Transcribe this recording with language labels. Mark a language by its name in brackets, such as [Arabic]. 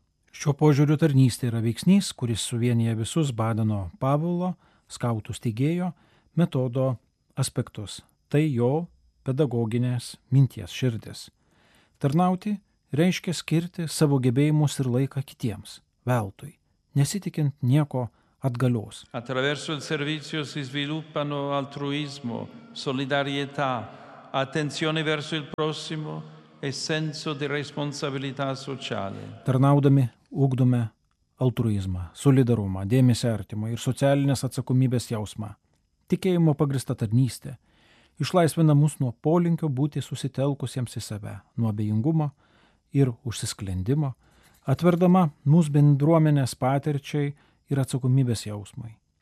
[Lithuanian] Šiuo požiūriu tarnystė yra veiksnys, kuris suvienyje visus Badeno Pavulo, skautų steigėjo, metodo aspektus. Tai jo pedagoginės minties širdis. Tarnauti reiškia skirti savo gebėjimus ir laiką kitiems, veltui, nesitikint nieko atgalios. [Italian] Attraverso il servizio si sviluppano altruismo, solidarietà, attenzione verso il prossimo e senso di responsabilità sociale. [Lithuanian] Tarnaudami ugdome altruizmą, solidarumą, dėmesį artimą ir socialinės atsakomybės jausmą. Tikėjimo pagrįsta tarnystė išlaisvina mus nuo polinkio būti susitelkusiems į save, nuo abejingumo ir užsisklendimo, atverdama mūsų bendruomenės patirčiai ir atsakomybės jausmai.